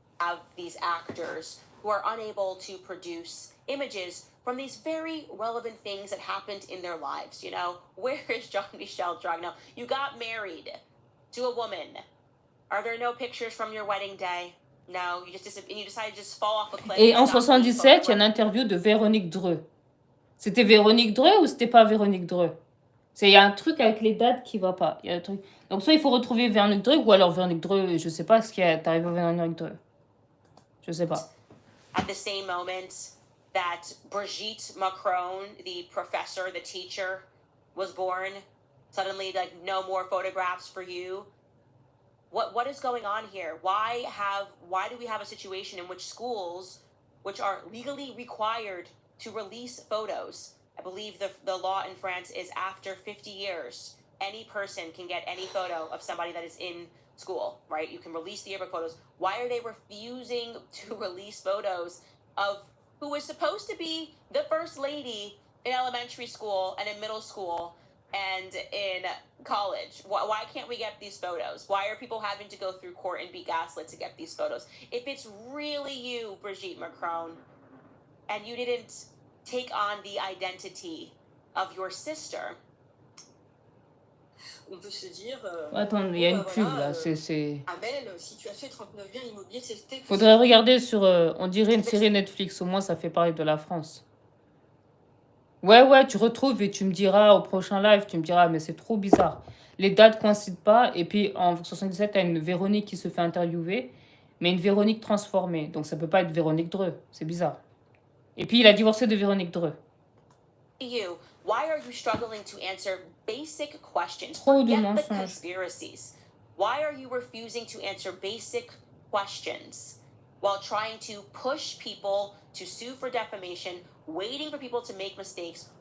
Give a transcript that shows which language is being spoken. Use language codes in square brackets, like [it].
[en] Have these actors who are unable to produce images from these very relevant things that happened in their lives. You know, where is Jean-Michel Trogneux? You got married to a woman. Are there no pictures from your wedding day? No, you decided to just fall off a cliff. [fr] Et en 77, il y a une interview de Véronique Dreux. C'était Véronique Dreux ou c'était pas Véronique Dreux? Il y a un truc avec les dates qui va pas. Il y a un truc. Donc, soit il faut retrouver Véronique Dreux ou alors Véronique Dreux, je sais pas ce qui est arrivé à Véronique Dreux. Je sais pas. [en] At the same moment that Brigitte Macron, the professor, the teacher, was born, suddenly like no more photographs for you. What is going on here? Why do we have a situation in which schools, which are legally required to release photos, I believe the law in France is after 50 years, any person can get any photo of somebody that is in school, right? You can release the yearbook photos. Why are they refusing to release photos of who was supposed to be the first lady in elementary school and in middle school and in college? Why can't we get these photos? Why are people having to go through court and be gaslit to get these photos? If it's really you, Brigitte Macron, and you didn't take on the identity of your sister, [fr] on peut se dire. Attends, il y a une pub là. Amel, si tu as fait 39 biens immobiliers, c'était. Faudrait regarder sur. On dirait une série Netflix. Au moins, ça fait parler de la France. Ouais, tu retrouves et tu me diras au prochain live, tu me diras, mais c'est trop bizarre. Les dates coïncident pas. Et puis en 77, t'as une Véronique qui se fait interviewer, mais une Véronique transformée. Donc ça peut pas être Véronique Dreux. C'est bizarre. Et puis il a divorcé de Véronique Dreux. [en] Why are you struggling to answer basic questions? [fr] Trop de [en] Forget the [fr] mensonges. [en] conspiracies. Why are you refusing to answer basic questions while trying to push people to sue for defamation, waiting for people to make mistakes?